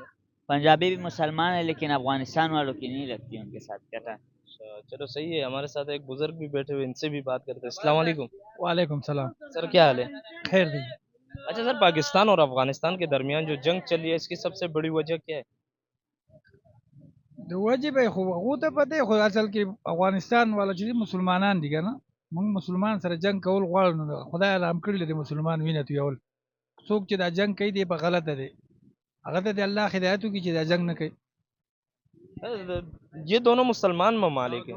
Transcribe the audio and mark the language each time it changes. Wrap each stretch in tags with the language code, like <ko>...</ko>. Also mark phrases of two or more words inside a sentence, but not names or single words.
<ur>پنجابی بھی مسلمان ہے، لیکن افغانستان والوں کی نہیں لگتی ان کے ساتھ کر. اچھا، چلو صحیح ہے. ہمارے ساتھ ایک بزرگ بھی بیٹھے ہوئے، ان سے بھی بات کرتے ہیں. السلام علیکم. وعلیکم السلام. سر، کیا حال ہے?</ur> <ps>خیر دی.</ps> <ur>اچھا سر، پاکستان اور افغانستان کے درمیان جو جنگ چل رہی ہے اس کی سب سے بڑی وجہ کیا ہے?</ur> <ps>د وجب خو هغه ته پته خو اصل کې افغانستان والا چې مسلمانان دي کنه موږ مسلمان سره جنگ کول غواړو نو خدای رحم کړی دی مسلمان وینه تویول څوک چې دا جنگ کوي دی په غلطه دی هغه ته د الله هدایت وکړي چې دا جنگ نه کوي</ps> <ur>یہ دونوں مسلمان ممالک ہیں</ur>